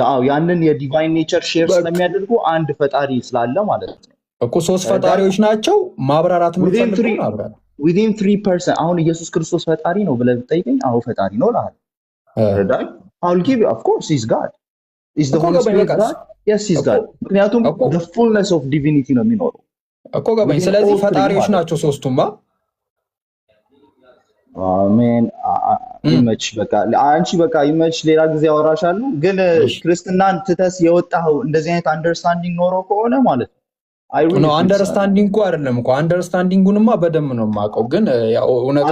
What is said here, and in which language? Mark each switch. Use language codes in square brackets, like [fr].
[am] ያንን የዲቫይን ኔቸር ሼር ስለሚያደርጉ አንድ ፈጣሪ ስላለ ማለት ነው እኮ ሶስት ፈጣሪዎች ናቸው። ማብራራት ምንፈልገው within 3%። አሁን ኢየሱስ ክርስቶስ ፈጣሪ ነው ብለህ ብትጠይቀኝ አዎ ፈጣሪ ነው እልሃለሁ። ተረዳኝ። [en] I'll give you of course he's God. Is the Holy Spirit God? Yes he's God። ምክንያቱም the fullness of divinity [am] ነው የሚኖረው እኮ ገባኝ። ስለዚህ ፈጣሪዎች ናቸው ሶስቱማ። አሜን። ይመች በቃ አንቺ በቃ ይመች። ሌላ ጊዜ አወራሻለሁ። ግን ክርስትናን ትተስ የወጣው እንደዚህ አይነት አንደርስታንዲንግ ኖሮ ከሆነ ማለት ነው አንደርስታንዲንግ እኮ አይደለም እኮ አንደርስታንዲንጉንማ በደንብ ነው የማውቀው። ግን ያው እውነት